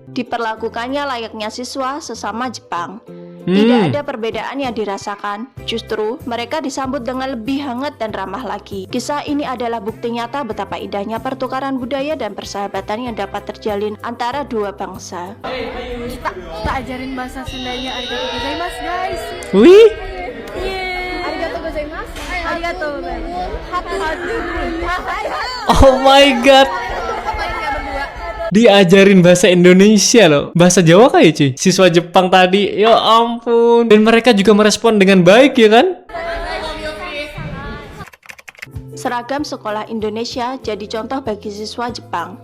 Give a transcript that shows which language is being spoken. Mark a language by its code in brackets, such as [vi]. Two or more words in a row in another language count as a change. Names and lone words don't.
[id] Diperlakukannya layaknya siswa sesama Jepang. Tidak ada perbedaan yang dirasakan, justru mereka disambut dengan lebih hangat dan ramah lagi. Kisah ini adalah bukti nyata betapa indahnya pertukaran budaya dan persahabatan yang dapat terjalin antara dua bangsa. Kita ajarin bahasa Sundanya [ja] ありがとうございます [id] guys. Wih. [ja] ありがとうございます。ありがとうございます. [en] Oh my god. [id] Diajarin bahasa Indonesia loh. Bahasa Jawa kayak cuy. Siswa Jepang tadi, ya ampun. Dan mereka juga merespon dengan baik ya kan? Seragam sekolah Indonesia jadi contoh bagi siswa Jepang.